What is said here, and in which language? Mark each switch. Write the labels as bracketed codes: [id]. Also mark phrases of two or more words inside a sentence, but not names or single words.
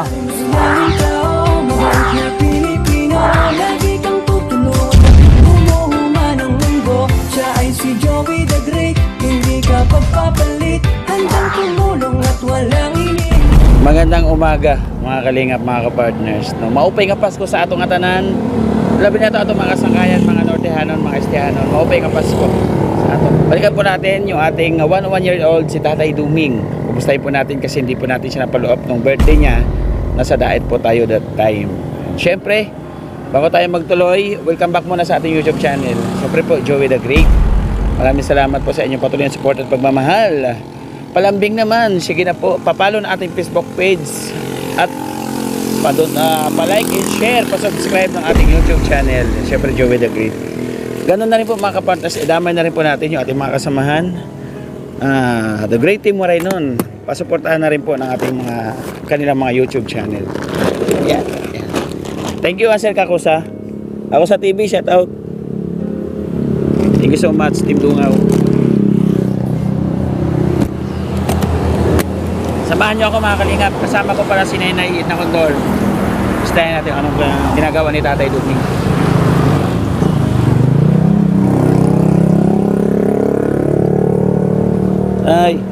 [tl] Sinaming tao, mahal na Pilipino, lagi kang tutulungan, bumuhunga ng mundo. Siya ay si Joey the Great, hindi ka pagpapalit, handang tumulong at walang ining. Magandang umaga mga kalingap, mga kapartners. [war] No, maupay nga Pasko sa atong atanan. Labi na ito atong mga kasangkayan, mga Nortehanon, mga Estihanon. Maupay nga Pasko sa ato. [tl] Balikan po natin yung ating 1-year-old si Tatay Duming. Kumustahin po natin kasi hindi po natin siya napalo-up nung birthday niya. Nasa diet po tayo [en] that time. [tl] Siyempre, bago tayo magtuloy, welcome back muna sa ating YouTube channel. Siyempre po, Joey the Great. Maraming salamat po sa inyong patuloy na support at pagmamahal. Palambing naman, sige na po, papalo na ating Facebook page at pa- [en] like and share, [tl] pa-subscribe ng ating YouTube channel. Siyempre, Joey the Great. Ganun na rin po mga kapartners, idamay na rin po natin yung ating mga kasamahan. The Great Team Waray nun. Pasuportahan na rin po ng ating kanilang mga YouTube channel. Yan. [en] Thank you, Sir Kakusa. [tl] Ako sa TV, shout out. [en] Thank you so much, Team Dungaw. [tl] Samahan nyo ako mga kalingap. Kasama ko para si Nenay na Condor. Gustahin natin anong ginagawa ni Tatay Duming. Ay.